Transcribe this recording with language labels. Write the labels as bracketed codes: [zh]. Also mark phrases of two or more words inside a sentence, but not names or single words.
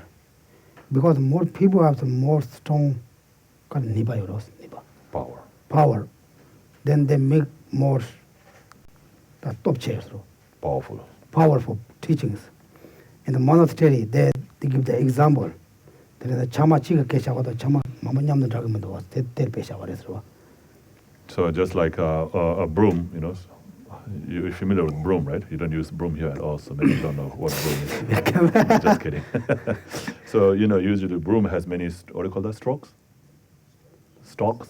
[en] Because more people have the more strong power. Then they make more the top chairs. Powerful teachings. In the monastery, they give the example. There is a chama chiga kesha chama mamanyam the dragman was ter pesha. So just like a broom, you're familiar with broom, right? You don't use broom here at all, so maybe you don't know what broom is. Just kidding. So usually broom has many, what do you call that, strokes? Stalks?